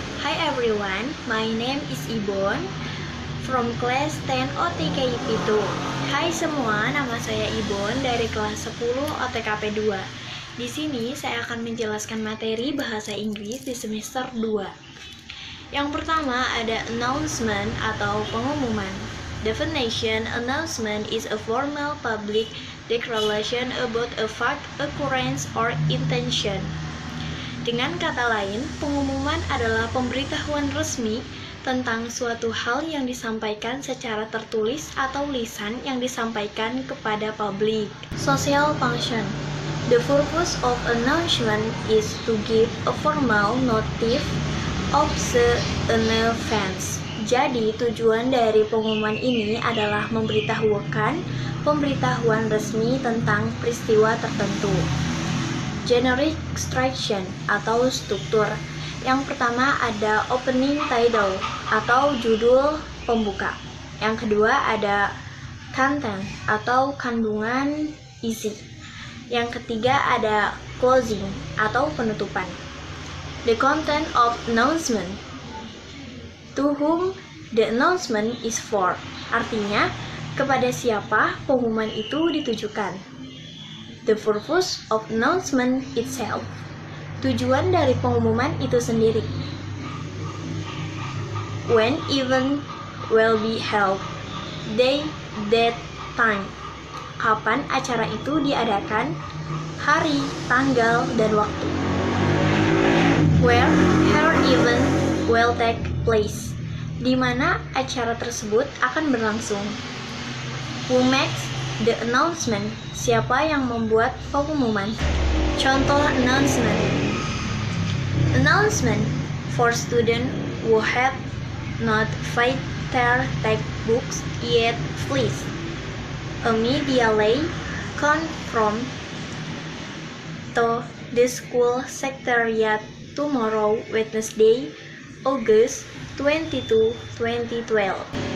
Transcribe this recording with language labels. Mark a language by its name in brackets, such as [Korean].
[English] Hi everyone, my name is Ibon from class 10 OTKIP 2. [Indonesian] Hai semua, nama saya Ibon dari kelas 10 OTKP 2. Di sini saya akan menjelaskan materi bahasa Inggris di semester 2. Yang pertama ada announcement atau pengumuman. [English] Definition: announcement is a formal public declaration about a fact, occurrence, or intention. [Indonesian] Dengan kata lain, pengumuman adalah pemberitahuan resmi tentang suatu hal yang disampaikan secara tertulis atau lisan yang disampaikan kepada publik. [English] Social function. The purpose of announcement is to give a formal notice of an event. [Indonesian] Jadi, tujuan dari pengumuman ini adalah memberitahukan pemberitahuan resmi tentang peristiwa tertentu. Generic structure atau struktur. Yang pertama ada opening title atau judul pembuka. Yang kedua ada content atau kandungan isi. Yang ketiga ada closing atau penutupan. [English] The content of announcement. To whom the announcement is for. [Indonesian] Artinya, kepada siapa pengumuman itu ditujukan. [English] The purpose of announcement itself. [Indonesian] Tujuan dari pengumuman itu sendiri. [English] When event will be held. Day, date, time. [Indonesian] Kapan acara itu diadakan, hari, tanggal, dan waktu. [English] Where her event will take place. [Indonesian] Di mana acara tersebut akan berlangsung. [English] Who makes the announcement? [Indonesian] Siapa yang membuat pengumuman? Contoh announcement. [English] Announcement for students who have not finished their textbooks yet, please immediately come from to the school secretariat tomorrow, Wednesday, August 22, 2012.